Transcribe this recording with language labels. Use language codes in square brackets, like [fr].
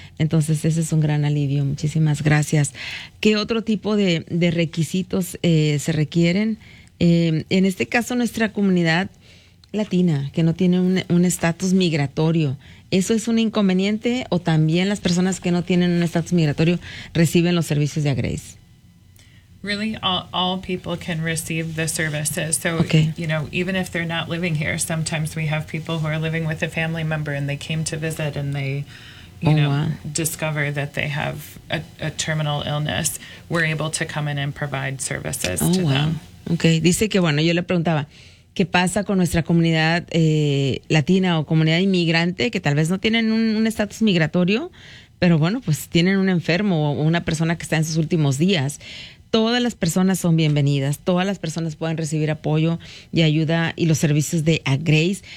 [es] Entonces ese es un gran alivio. Muchísimas gracias. ¿Qué otro tipo de requisitos se requieren? En este caso nuestra comunidad latina, que no tiene un estatus migratorio. ¿Eso es un inconveniente o también las personas que no tienen un estatus migratorio reciben los servicios de Agrace? [en] Really, all people can receive the services. So, okay. You know, even if they're not living here, sometimes we have people who are living with a family member and they came to visit and they, discover that they have a terminal illness. We're able to come in and provide services to them. Okay. [es] Dice que, bueno, yo le preguntaba, ¿qué pasa con nuestra comunidad latina o comunidad inmigrante que tal vez no tienen un estatus migratorio, pero bueno, pues tienen un enfermo o una persona que está en sus últimos días? Todas las personas son bienvenidas, todas las personas pueden recibir apoyo y ayuda y los servicios de Agrace.